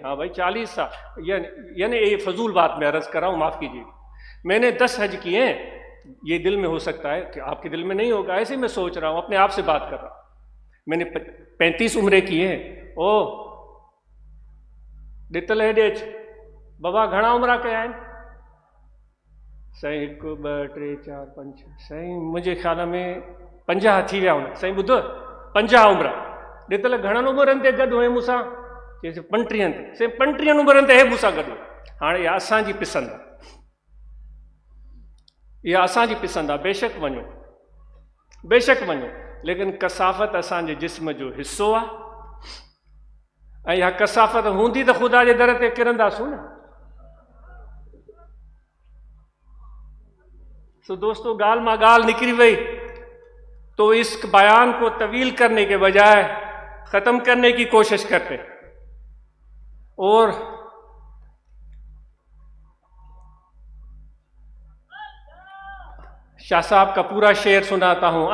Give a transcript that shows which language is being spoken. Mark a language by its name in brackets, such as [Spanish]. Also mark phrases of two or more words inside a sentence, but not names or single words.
[Urdu] ہاں بھائی 40 سال، یعنی یہ فضول بات میں عرض کر رہا ہوں، معاف کیجیے۔ میں نے 10 حج کیے ہیں، یہ دل میں ہو سکتا ہے کہ آپ کے دل میں نہیں ہوگا، ایسے میں سوچ رہا ہوں، اپنے آپ سے بات کر رہا ہوں۔ میں نے 35 عمرے کیے ہیں۔ [Sindhi] ॾितल हेॾे अच। बाबा घणा उमिरि कया आहिनि? साईं 1 2 3 4 5 साईं मुंहिंजे ख़्याल में 50 थी विया हूंदा। साईं ॿुधो 50 उमिरि ॾितल घणनि उमिरनि ते गॾु हुए मूंसां? चइसि 35 ते। साईं 35 उमिरनि ते हे मूंसां गॾु। हाणे इहा असांजी पसंदि आहे, इहा असांजी पसंदि आहे। बेशक वञो, बेशक वञो, लेकिन कसाफ़त असांजे जिस्म जो हिसो आहे। ऐं इहा कसाफ़त हूंदी त ख़ुदा जे दर ते किरंदासूं न। [Urdu] تو دوستوں [Punjabi] گال ماں گال نکلی وہی, [Urdu] تو اس بیان کو طویل کرنے کے بجائے ختم کرنے کی کوشش کرتے اور شاہ صاحب کا پورا شعر سناتا ہوں.